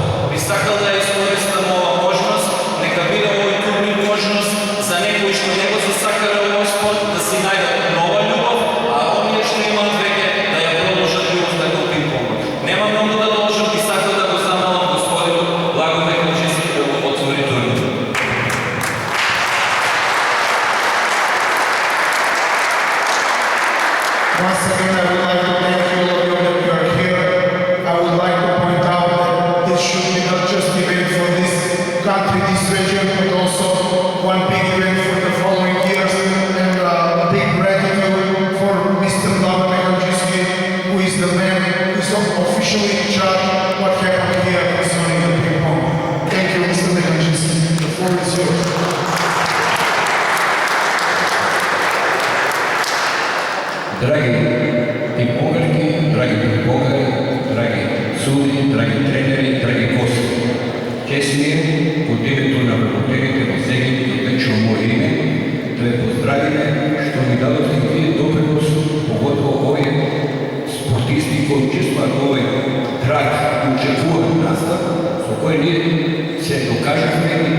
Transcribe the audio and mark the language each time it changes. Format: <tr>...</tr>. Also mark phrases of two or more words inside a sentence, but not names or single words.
<mk>Би сакал да ја искористам оваа можност, нека биде овој турнир можност за некои што не го засакале овој спорт да си најдат нова љубов, а оние што имаат веќе да ја продолжат љубовта кон пинг-понг. Нема многу да должам, би сакал да го замолам господинот Благо Михајчиски да го отвори турнир.</mk> <en>Once again, I would like to thank you all of you that you are here. I would like to point out that this should be not just event for this country, this region, but also one big event for the following years. And a big gratitude for Mr. Blago Mihajlovski, who is the man who is officially in charge of what happened here concerning the ping-pong. Thank you, Mr. Mihajlovski. The floor is yours.</en> <mk>Драги пинг-понгарки, драги пинг-понгари, драги суди, драги тренери, драги гости. Чест ми е од името на работените во Зегин и лично моје име да ве поздравиме што ни дадовте вие допринос, поготово овие спортисти кои учествуваат во овој град и очекуваат настав, со кој ние се докажавме</mk>